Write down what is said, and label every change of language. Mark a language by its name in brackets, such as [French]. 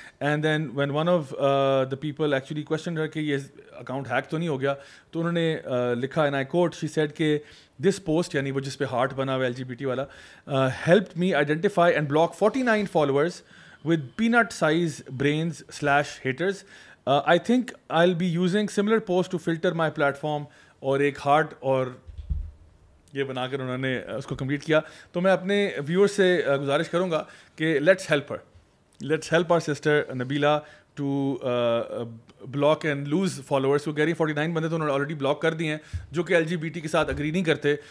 [English] And then when one of the people actually question ہے کہ یہ اکاؤنٹ ہیک تو نہیں ہو گیا, تو انہوں نے لکھا and I quote, she said کہ دس پوسٹ یعنی وہ جس پہ ہارٹ بنا ہوا LGBT والا, helped me identify and block 49 followers with peanut size brains / haters. I think I'll be using similar posts to filter my platform. [Urdu] اور ایک ہارٹ اور یہ بنا کر انہوں نے اس کو کمپلیٹ کیا. تو میں اپنے ویور سے گزارش کروں گا کہ let's help our sister Nabila to block and lose followers. وہ کہہ رہی 49 بندے تو انہوں نے آلریڈی بلاک کر دیے ہیں جو کہ LGBT کے ساتھ اگری نہیں کرتے.